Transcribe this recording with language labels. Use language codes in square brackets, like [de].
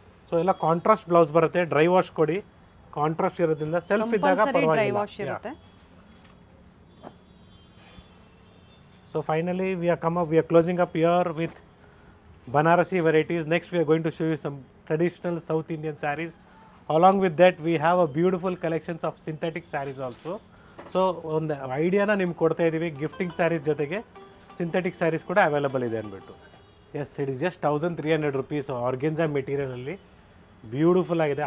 [kn] So ಎಲ್ಲ contrast blouse ಬರುತ್ತೆ, dry wash ಕೊಡಿ, ಕಾಂಟ್ರಾಸ್ಟ್ ಇರೋದ್ರಿಂದ ಸೆಲ್ಫ್ ಇದ್ದಾಗ ಪರವಾಗಿಲ್ಲ. [en] So finally we are closing up here with Banarasi varieties. Next we are going to show you some traditional South Indian sarees. Along with that we have a beautiful collections of synthetic sarees also. [kn] So ಒಂದು ಐಡಿಯಾನ ನಿಮ್ಗೆ ಕೊಡ್ತಾ ಇದ್ದೀವಿ, gifting saris ಜೊತೆಗೆ synthetic saris ಕೂಡ available ಇದೆ ಅಂದ್ಬಿಟ್ಟು. [en] yes, it is just 1,300 rupees [kn] organza ಮೆಟೀರಿಯಲಲ್ಲಿ beautiful ಆಗಿದೆ.